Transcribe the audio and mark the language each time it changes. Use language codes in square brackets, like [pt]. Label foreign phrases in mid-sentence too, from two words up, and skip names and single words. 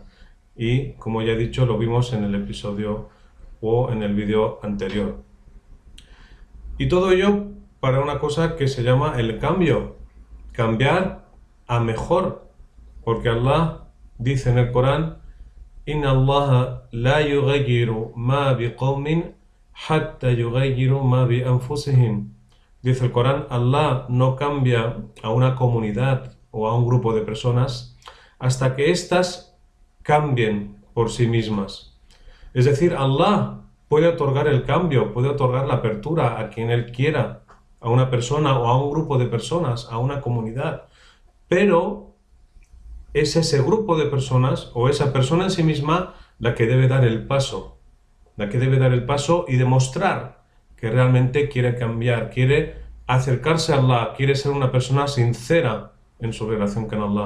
[es] Y como ya he dicho, lo vimos en el episodio o en el vídeo anterior. Y todo ello para una cosa que se llama el cambio, cambiar a mejor, porque Allah dice en el Corán: [ar] إن الله لا يغير ما بقوم حتى يغيروا ما بأنفسهم. [es] Dice el Corán, Allah no cambia a una comunidad o a un grupo de personas hasta que éstas cambien por sí mismas. Es decir, Allah puede otorgar el cambio, puede otorgar la apertura a quien Él quiera, a una persona o a un grupo de personas, a una comunidad, pero es ese grupo de personas o esa persona en sí misma la que debe dar el paso, y demostrar que realmente quiere cambiar, quiere acercarse a Allah, quiere ser una persona sincera en su relación con Allah.